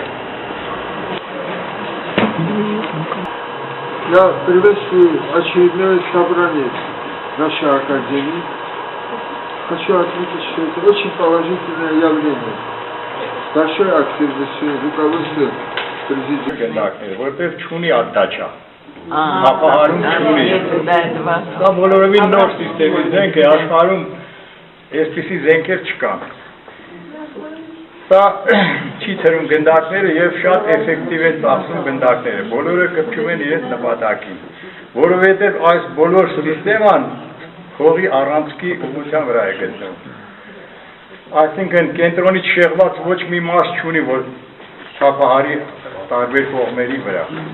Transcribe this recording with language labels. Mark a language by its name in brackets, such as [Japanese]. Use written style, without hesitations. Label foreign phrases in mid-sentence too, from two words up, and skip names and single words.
[Russian] Я приветствую очередное собрание нашей академии. Хочу отметить, что это очень положительное явление. Большой активности руководства президента. [Armenian] Որտեղ չունի ադաչա։ Ապահարում չունի։ Դա բոլորովին նոր սիստեմի զենք է, աշխարհում այսպիսի զենքեր չկան։ Սա չի թրում գնդակները եւ շատ էֆեկտիվ է ծախսում գնդակները։ Բոլորը կպչում են իրենց նպատակին, որովհետեւ այս բոլոր սիստեման հողի առանցքի ուղղության վրա է գտնվում։ Այսինքն կենտրոնից շեղված ոչ մի մաս չունի, որ չափահարի տարբեր կողմերի վրա։